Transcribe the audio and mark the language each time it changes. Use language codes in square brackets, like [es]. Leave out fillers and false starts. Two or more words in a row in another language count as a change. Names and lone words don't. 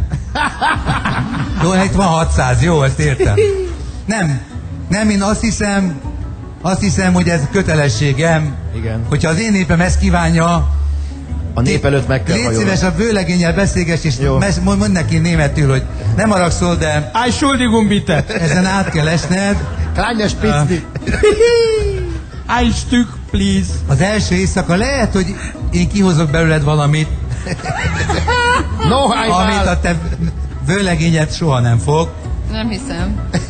[hu] Jó, itt van 600, jó, ezt értem. Nem, én azt hiszem, hogy ez kötelességem. Igen. Hogyha az én népem ezt kívánja, A nép előtt meg kell Légy hajolni. szíves, a vőlegénnyel beszélgess, és mondd neki németül, hogy nem haragszol, de... [de] Entschuldigung bitte. [hu] Ezen át kell esned. [de] Kleine Spitzni. Ein Stück, please. [hu] Az első éjszaka lehet, hogy én kihozok belőled valamit, amit a te vőlegényed soha nem fog. Nem hiszem.